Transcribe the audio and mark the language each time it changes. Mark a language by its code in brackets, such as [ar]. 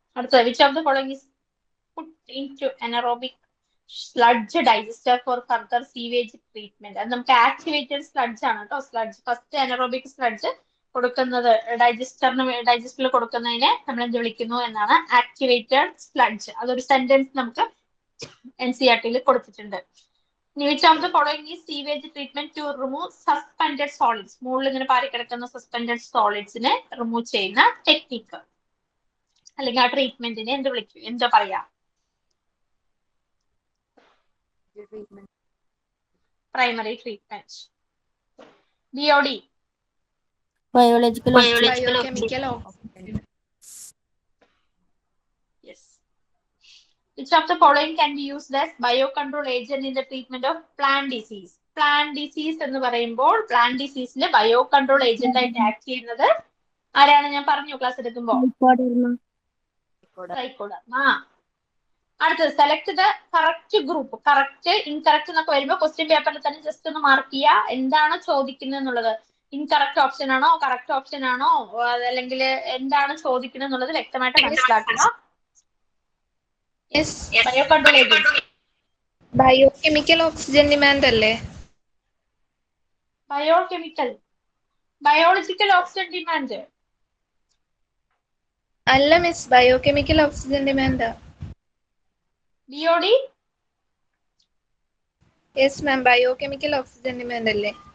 [en] അടുത്തത് which of the following is put into anaerobic sludge digester for further sewage treatment? [ml] അത് നമുക്ക് activated sludge ആണ് കേട്ടോ. സ്ലഡ്ജ് ഫസ്റ്റ് അനറോബിക് സ്ലഡ്ജ് കൊടുക്കുന്നത് ഡൈജസ്റ്റിൽ കൊടുക്കുന്നതിനെ നമ്മൾ എന്ത് വിളിക്കുന്നു എന്നാണ്? Activated sludge. അതൊരു സെന്റൻസ് നമുക്ക് NCERT കൊടുത്തിട്ടുണ്ട്. [en] Which of the following is sewage treatment to remove suspended solids? [ml] മുകളിൽ ഇങ്ങനെ പാറിക്കിടക്കുന്ന സസ്പെൻഡഡ് സോളിഡ്സിനെ റിമൂവ് ചെയ്യുന്ന ടെക്നിക്ക് അല്ലെങ്കിൽ ആ ട്രീറ്റ്മെന്റിനെ എന്ത് വിളിക്കും, എന്താ പറയാ? [en] Primary treatment. BOD, Biological Biochemical oxygen. yes. Which of the following can be used as biocontrol agent in the treatment of plant disease? [ml] Plant disease എന്ന് പറയുമ്പോൾ പ്ലാന്റ് ഡിസീസിന് ബയോ കൺട്രോൾ ഏജന്റ് ആയിട്ട് ആക്ട് ചെയ്യുന്നത് ആരാണ്? ഞാൻ പറഞ്ഞു ക്ലാസ് എടുക്കുമ്പോൾ trichoderma. അടുത്തത് [en] Select the correct group. [ml] Correct incorrect എന്നൊക്കെ വരുമ്പോൾ ക്വസ്റ്റ്യൻ പേപ്പറിൽ തന്നെ ജസ്റ്റ് ഒന്ന് മാർക്ക് ചെയ്യുക എന്താണ് ചോദിക്കുന്നത് എന്നുള്ളത്. ഇൻകറക്റ്റ് ഓപ്ഷൻ ആണോ, കറക്റ്റ് ഓപ്ഷൻ ആണോ, അല്ലെങ്കിൽ എന്താണ് ചോദിക്കുന്നത് എന്നുള്ളത് വ്യക്തമായിട്ട് മനസ്സിലാക്കുക. [en] Yes. Bio control agent. Biochemical oxygen demand അല്ലേ? Biochemical, biological oxygen demand. അല്ല miss, biochemical oxygen demand. BOD, yes ma'am, biochemical oxygen demand അല്ലേ?